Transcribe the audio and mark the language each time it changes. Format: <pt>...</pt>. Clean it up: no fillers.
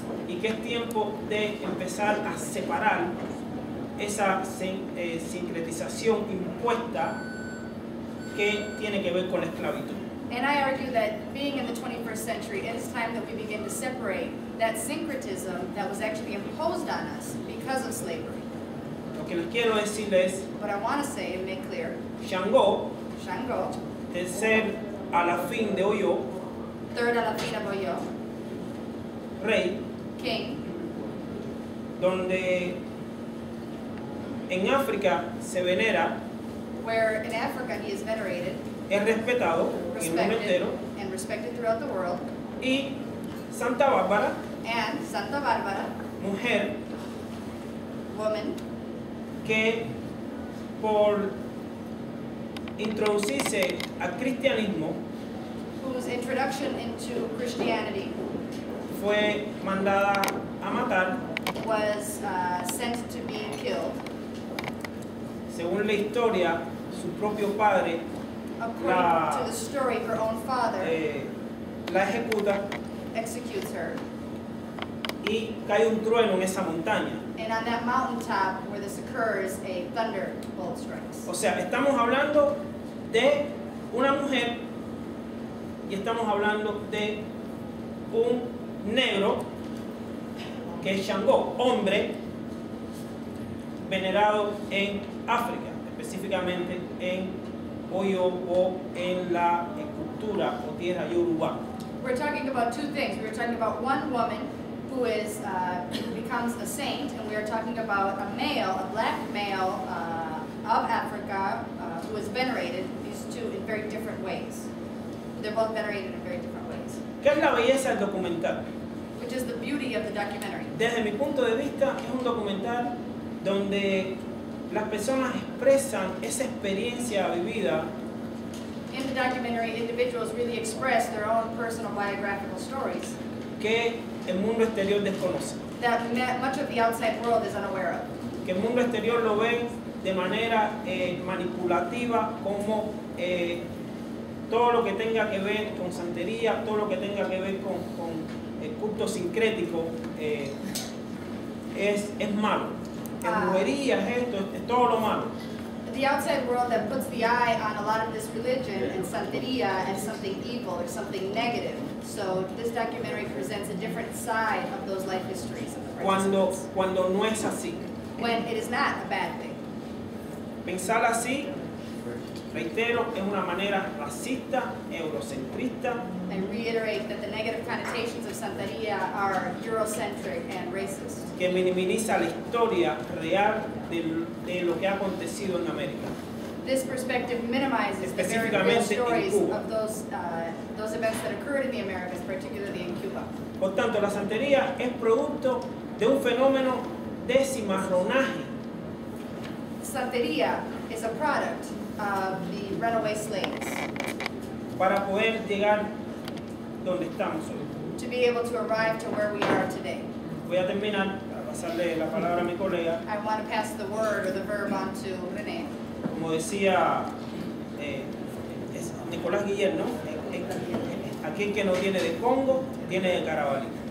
<es>y que es tiempo de empezar a separar esa sincretización impuesta que tiene que ver con la esclavitud.</es> <en>And I argue that being in the 21st century, it is time that we begin to separate that syncretism that was actually imposed on us because of slavery.</en> <es>Lo que les quiero decir es,</es> <en>But I want to say and make clear,</en> <es>Shango,</es> <en>Shango,</en> <es>tercer alafín de Oyo,</es> <en>third Alafina Boyo,</en> <es>rey,</es> <en>king,</en> <es>donde en África se venera,</es> <en>where in Africa he is venerated,</en> <es>es respetado en el mundo entero,</es> <en>and respected throughout the world,</en> <es>y Santa Bárbara,</es> <en>and Santa Barbara,</en> <es>mujer</es> <en>woman,</en> <es>que por introducirse al cristianismo</es> <en>whose introduction into Christianity</en> <es>fue mandada a matar,</es> <en>was sent to be killed.</en> <es>según la historia, su propio padre</es> <en>According to the story, her own father</en> <es>la ejecuta</es> <en>executes her.</en> <es>y cae un trueno en esa montaña.</es> <en>And on that mountaintop where this occurs, a thunderbolt strikes.</en> <es>O sea, estamos hablando de una mujer y estamos hablando de un negro que es Shango, hombre venerado en África, específicamente en Oyo o en la cultura o tierra yoruba.</es> <en>We're talking about two things. We're talking about one woman who is who becomes a saint, and we are talking about a male, a black male of Africa who is venerated. These two in very different ways. They're both venerated in very different ways,</en> <es>¿Qué es la belleza del documental?</es> <en>which is the beauty of the documentary.</en> <es>Desde mi punto de vista, es un documental donde las personas expresan esa experiencia vivida</es> <en>In the documentary, individuals really express their own personal biographical stories</en> <es>que el mundo exterior desconoce,</es> <en>that much of the outside world is unaware of.</en> <es>que el mundo exterior lo ve de manera manipulativa, como todo lo que tenga que ver con santería, todo lo que tenga que ver con el culto sincrético es malo. Brujería es esto, es todo lo malo.</es> <en>The outside world that puts the eye on a lot of this religion and santeria as something evil or something negative. So this documentary presents a different side of those life histories of the participants.</en> <es>Cuando no es así.</es> <en>When it is not a bad thing.</en> <es>Pensar así, reitero, es una manera racista, eurocentrista,</es> <en>I reiterate that the negative connotations of santeria are Eurocentric and racist.</en> <es>que minimiza la historia real de lo que ha acontecido en América.</es> <en>This perspective minimizes the very real</en> <es>Específicamente en</es> <en>stories</en> <es>Cuba.</es> <en>of those events that occurred in the Americas, particularly in Cuba.</en> <es>Por tanto, la santería es producto de un fenómeno de cimarronaje,</es> <en>Santeria is a product of the runaway slaves</en> <es>para poder llegar donde estamos hoy.</es> <en>to be able to arrive to where we are today.</en> <es>Voy a terminar, a pasarle la palabra a mi colega.</es> <en>I want to pass the word or the verb on to René.</en> <es>Como decía es Nicolás Guillén, ¿no? Aquel que no tiene de Congo, tiene de Carabalí.</es>